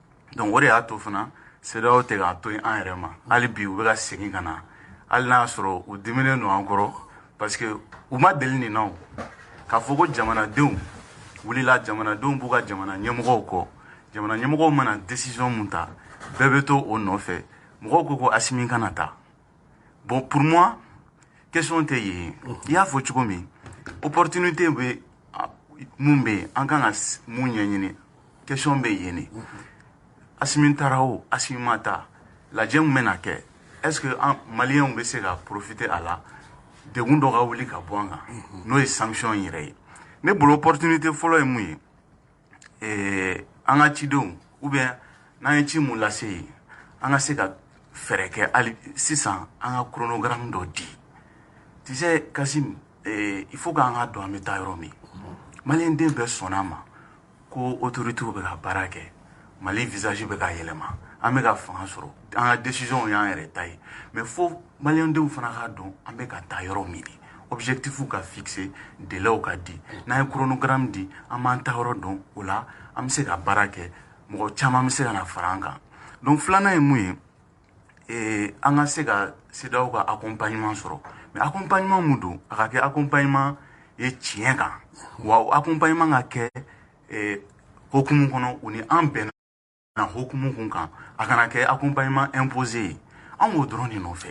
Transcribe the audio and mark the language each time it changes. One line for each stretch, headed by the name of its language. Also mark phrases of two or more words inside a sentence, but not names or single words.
Bambara: o de y'a to fana CEDEAO tɛ k'a to yen an yɛrɛ ma hali bi u bɛ ka segin ka na hali n'a y'a sɔrɔ u diminen don an kɔrɔ
French: parce que
Bambara: u ma deli nin na o k'a fɔ ko jamanadenw wulila jamanadenw b'u ka jamana ɲɛmɔgɔw kɔ jamana ɲɛmɔgɔw mana décision mun ta bɛɛ bɛ to o nɔfɛ mɔgɔw ko ko Assimi kana taa
French: bon pour moi
Bambara: question tɛ yen i y'a fɔ cogo min opportunité bɛ mun bɛ yen an kan ka mun ɲɛɲini question bɛ yen de Assimi taara o Assimi ma taa lajɛ mun bɛna kɛ
French: est-ce que
Bambara: an Maliens bɛ se ka profiter a la degun dɔ ka wuli ka bɔ an kan n'o ye sanction in yɛrɛ ye ne bolo opportunité fɔlɔ ye mun ye an ka cidenw
French: ou bien
Bambara: n'an ye ci mun lase yen an ka se ka fɛɛrɛ kɛ hali sisan an ka chronogramme dɔ di
French: tu sais Kassim il faut
Bambara: k'an ka dɔn an bɛ taa yɔrɔ min Malien den bɛɛ sɔnn'a ma ko autorités bɛ ka baara kɛ Mali visage bɛ ka yɛlɛma an bɛ ka fanga sɔrɔ an ka décision y'an yɛrɛ ta ye mais fo Malien denw fana k'a dɔn an bɛ ka taa yɔrɔ min de objectifs ka
French: fixer délais
Bambara: ka di n'an ye chronogramme di an b'an ta yɔrɔ dɔn o la an bɛ se ka baara kɛ mɔgɔ caman bɛ se ka na fara an kan donc filanan ye mun ye an ka se ka CEDEAO ka accompagnement sɔrɔ mais accompagnement mun don a ka kɛ accompagnement ye tiɲɛ kan wa accompagnement ka kɛ hokumu kɔnɔ u ni an bɛnna hokumu kun kan a kana kɛ
French: accompagnement imposé
Bambara: ye an b'o dɔrɔn de nɔfɛ.